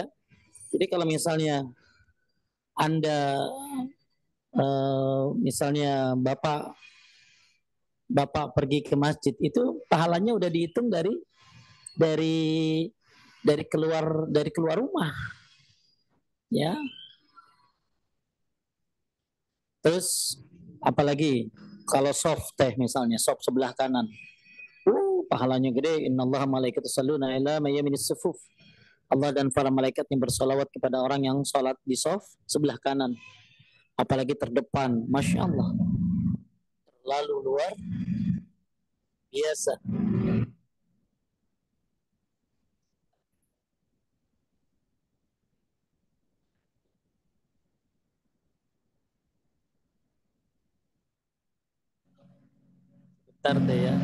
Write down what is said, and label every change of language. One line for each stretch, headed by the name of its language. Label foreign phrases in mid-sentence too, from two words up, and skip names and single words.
Indonesian: Jadi kalau misalnya Anda misalnya bapak pergi ke masjid itu pahalanya udah dihitung dari keluar rumah, ya. Terus apalagi kalau soft teh misalnya soft sebelah kanan, pahalanya gede.
Arabic: إن الله ملائكته يصلون على ميامن الصفوف.
Indonesian: Allah dan para malaikat yang bersolawat kepada orang yang sholat di soft sebelah kanan, apalagi terdepan.
Arabic: ما شاء الله,
Indonesian: lalu luar biasa. Bentar deh ya.